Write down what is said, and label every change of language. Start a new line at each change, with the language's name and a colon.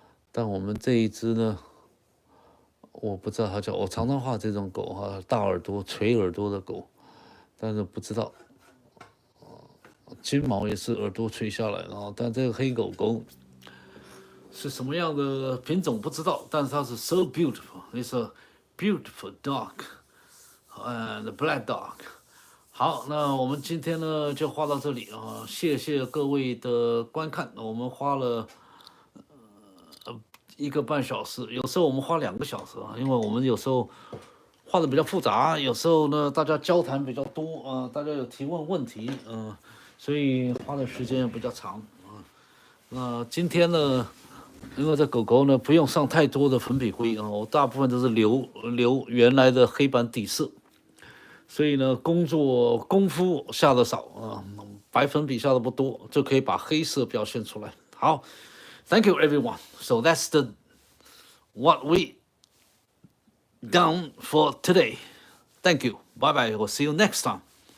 Chinese: 但我们这一只呢，我不知道它叫，我常常画这种狗哈，大耳朵、垂耳朵的狗，但是不知道。金毛也是耳朵垂下来啊，但这个黑狗狗是什么样的品种不知道，但是它是
English: so beautiful. It's a beautiful dog and a black dog.
Chinese: 好，那我们今天呢就画到这里啊，谢谢各位的观看。我们花了1个半小时，有时候我们花2个小时啊，因为我们有时候画的比较复杂，有时候呢大家交谈比较多啊，大家有提问问题所以花的时间也比较长啊。那今天呢，因为这狗狗呢不用上太多的粉笔灰啊，我大部分都是留原来的黑板底色，所以呢功夫下的少啊，白粉笔下的不多，就可以把黑色表现出来。好
English: ，Thank you everyone. So that's what we done for today. Thank you. Bye bye. We'll see you next time.